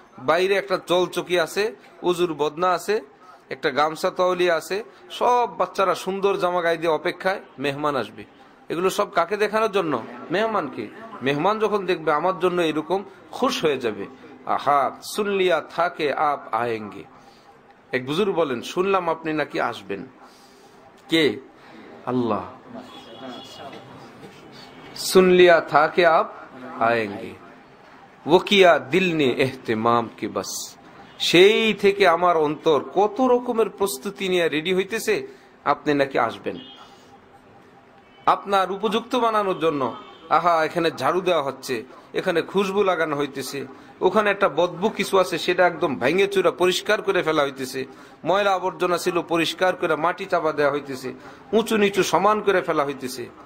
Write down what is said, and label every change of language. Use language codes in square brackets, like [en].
[bn] বাইরে একটা জলচকি আছে, উজুর বদনা আছে, একটা গামছা তওলিয়া আছে, সব বাচ্চারা সুন্দর জামা গায়ে দিয়ে অপেক্ষায় মেহমান আসবে। এগুলো সব কাকে দেখানোর জন্য? মেহমানকে। মেহমান যখন দেখবে আমার জন্য এরকম, খুশ হয়ে যাবে। [hi] আহা সুনলিয়া থাকে আপ আয়েঙ্গে। [bn] এক বুজুর্গ বলেন, শুনলাম আপনি নাকি আসবেন। কে? আল্লাহ। [hi] সুনলিয়া থাকে আপ আয়েঙ্গে, वो किया दिल ने एहतिमाम की बस। [bn] সেই থেকে আমার অন্তর কত রকমের প্রস্তুতি নিয়ে রেডি হইতেছে, আপনি নাকি আসবেন। আপনার উপযুক্ত বানানোর জন্য আহা এখানে ঝাড়ু দেওয়া হচ্ছে, এখানে খুশবু লাগানো হইতেছে, ওখানে একটা বদবু কিছু আছে সেটা একদম ভেঙে চুরা পরিষ্কার করে ফেলা হইতেছে, ময়লা আবর্জনা ছিল পরিষ্কার করে মাটি চাপা দেওয়া হইতেছে, উঁচু নিচু সমান করে ফেলা হইতেছে।